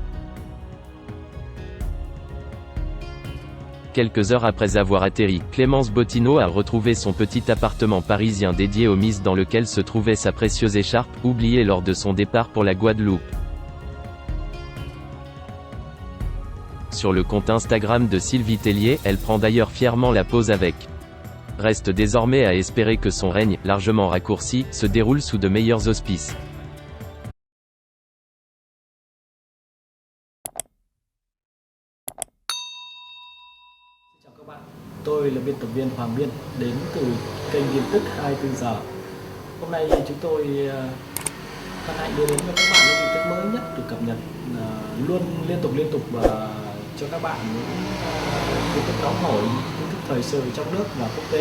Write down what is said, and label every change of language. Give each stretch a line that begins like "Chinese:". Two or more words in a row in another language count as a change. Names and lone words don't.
French: Quelques heures après avoir atterri, Clémence Bottineau a retrouvé son petit appartement parisien dédié aux Miss dans lequel se trouvait sa précieuse écharpe, oubliée lors de son départ pour la Guadeloupe. Sur le compte Instagram de Sylvie Tellier, elle prend d'ailleurs fièrement la pose avec. Reste désormais à espérer que son règne, largement raccourci, se déroule sous de meilleurs auspices.
Vietnamese: Chào các bạn, tôi là biên tập viên Hoàng Biên đến từ kênh tin tức 24 giờ. Hôm nay chúng tôi hân hạnh đưa đến cho các bạn những tin tức mới nhất được cập nhật luôn liên tục và cho các bạn những tin tức nóng hổi, tin tức thời sự trong nước và quốc tế.